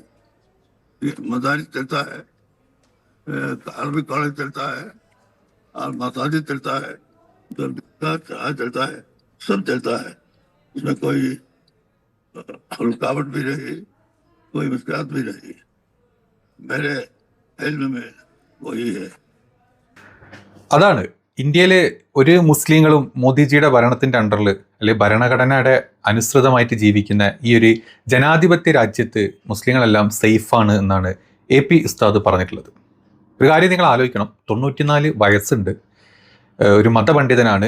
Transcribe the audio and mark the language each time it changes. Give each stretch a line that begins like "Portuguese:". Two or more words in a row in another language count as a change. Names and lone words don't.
Hindi: ये मदारिस चलता है, अरबी कॉलेज चलता है और मसाजिद चलता है, दरगाह चलता है, सब चलता है। इसमें कोई रुकावट भी नहीं, कोई मुश्किल भी नहीं। मेरे इल्म में वही है।
Malayalam: അതാണ് ഇന്ത്യയിലെ ഒരു മുസ്ലിങ്ങളും മോദിജിയുടെ ഭരണത്തിൻ്റെ അണ്ടറിൽ അല്ലെങ്കിൽ ഭരണഘടനയുടെ അനുസൃതമായിട്ട് ജീവിക്കുന്ന ഈ ഒരു ജനാധിപത്യ രാജ്യത്ത് മുസ്ലിങ്ങളെല്ലാം സേഫാണ് എന്നാണ് AP ഉസ്താദ് പറഞ്ഞിട്ടുള്ളത്. ഒരു കാര്യം നിങ്ങൾ ആലോചിക്കണം, 94 വയസ്സുണ്ട്, ഒരു മതപണ്ഡിതനാണ്.